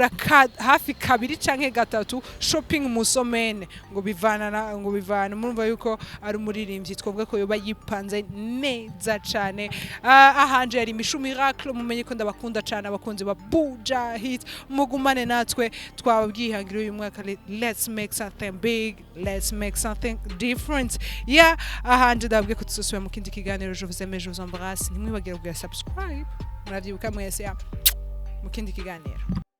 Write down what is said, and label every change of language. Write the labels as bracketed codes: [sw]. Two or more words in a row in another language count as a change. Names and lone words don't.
[rn] hafi kabiri canke gatatu shopping musomene ngo bivana murumva yuko ari umuririmbyi twobwe ko yoba yipanze neza cane ahanje yari Mishu Miracle mumenye ko ndabakunda cane abakunzi ba Buja Hits mugumane natwe twababwihangira uyu mwaka [en] let's make something big let's make something different [rn] ahanje ndabwiye ko tuzosubira mu kindi kiganiro [fr] je vous aime je vous embrasse [rn] nimwibagire kugira subscribe muravyibuka mwese mu kindi kiganiro